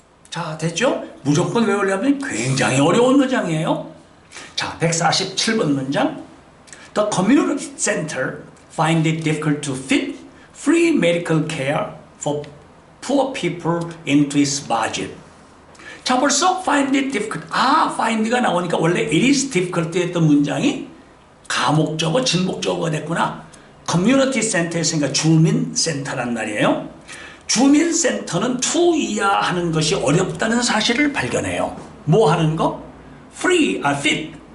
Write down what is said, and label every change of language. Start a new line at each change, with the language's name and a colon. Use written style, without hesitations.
Korean: 자, 됐죠? 무조건 외우려면 굉장히 어려운 문장이에요. 자, 147번 문장.
English: The community center find it difficult to fit free medical care for poor people into its budget.
Korean: 자, 벌써
English: find it difficult.
Korean: find가 나오니까 원래
English: it is difficult
Korean: 했던 문장이 가목적어, 진목적어가 됐구나. community center에서니까 주민센터란 말이에요. 주민센터는 to 이하 하는 것이 어렵다는 사실을 발견해요. 뭐 하는 거? fit.